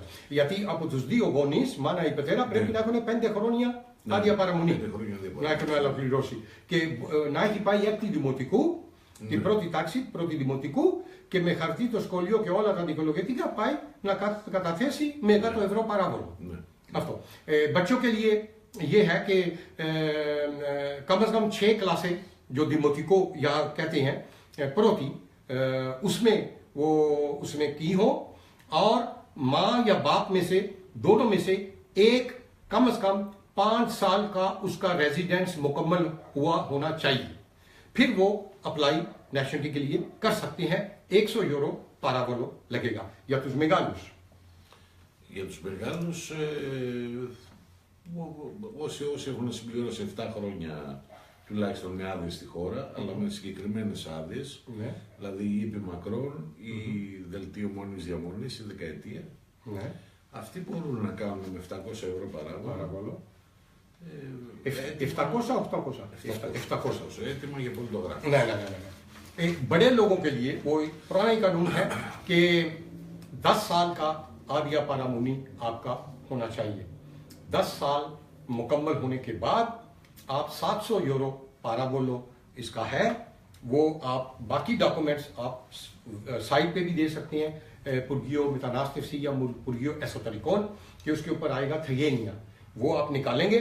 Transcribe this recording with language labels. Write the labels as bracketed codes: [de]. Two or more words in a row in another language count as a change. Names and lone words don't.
[el] Γιατί από τους δύο γονείς, μάνα ή πατέρα, πρέπει να έχουν 5 χρόνια άδεια παραμονή. Να έχουν ολοκληρώσει. Και να έχει πάει έκτη δημοτικού, την πρώτη τάξη, πρώτη δημοτικού, και με χαρτί το σχολείο και όλα τα δικαιολογητικά πάει να καταθέσει με 100 ευρώ παράβολο. Αυτό. [ur] بچوں کے لیے یہ ہے کہ کم سے کم 6 کلاسیں جو دیموتیکو یہاں کہتے ہیں پروتی اس میں کی ہو اور ماں یا باپ میں سے دونوں میں سے ایک کم سے کم 5 سال کا اس کا ریزیڈنس مکمل ہوا ہونا چاہیے. پھر وہ [en] apply nationality [ur] کے لیے کر سکتے ہیں. [el] 100 euro παράβολο लगेगा। Για τους μεγάλους. Για τους μεγάλους, όσοι έχουν συμπληρώσει 7 χρόνια τουλάχιστον με άδειες στη χώρα, αλλά με συγκεκριμένες άδειες, δηλαδή η επί Μακρόν, η δελτίο μόνης διαμονής, η δεκαετία, αυτοί μπορούν να κάνουν με 700 ευρώ παράβολο. 700-800. 700 έτοιμα για πολιτογράφηση. [ur] بڑے لوگوں کے لیے وہ پرانا ہی قانون ہے کہ 10 سال کا [el] άδεια παραμονής [ur] آپ کا ہونا چاہیے. 10 سال مکمل ہونے کے بعد آپ 700 یورو پارابولو اس کا ہے، وہ آپ باقی ڈاکیومنٹس آپ سائٹ پہ بھی دے سکتے ہیں, [el] Υπουργείο Μετανάστευσης [ur] یا [el] Υπουργείο Εσωτερικών, [ur] کہ اس کے اوپر آئے گا تھگینیا، وہ آپ نکالیں گے.